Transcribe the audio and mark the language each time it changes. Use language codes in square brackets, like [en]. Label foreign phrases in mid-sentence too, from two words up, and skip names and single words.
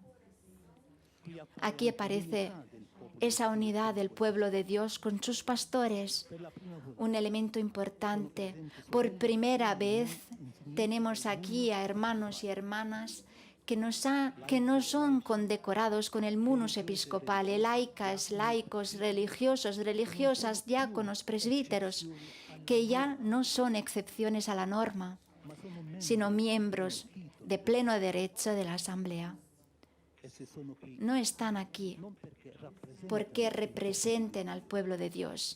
[es] Aquí aparece esa unidad del pueblo de Dios con sus pastores, un elemento importante. Por primera vez tenemos aquí a hermanos y hermanas que no son condecorados con el [la] munus episcopale, [es] laicas, laicos, religiosos, religiosas, diáconos, presbíteros, que ya no son excepciones a la norma, sino miembros de pleno derecho de la Asamblea. No están aquí porque representen al pueblo de Dios.